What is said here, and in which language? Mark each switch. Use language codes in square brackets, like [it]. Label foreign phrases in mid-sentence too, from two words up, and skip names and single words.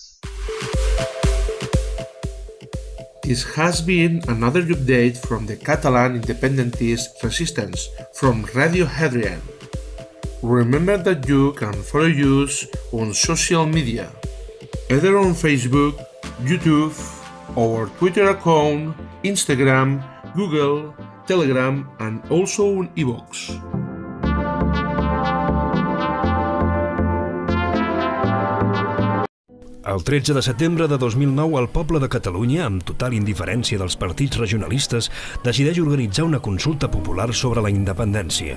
[en] This has been another update from the Catalan Independentist Resistance from Radio Hadrian. Remember that you can follow us on social media, either on Facebook, YouTube, our Twitter account, Instagram, Google, Telegram, and also on iVoox. [ca] El 13 de setembre de 2009, el poble de Catalunya, amb total indiferència dels partits regionalistes, decideix organitzar una consulta popular sobre la independència.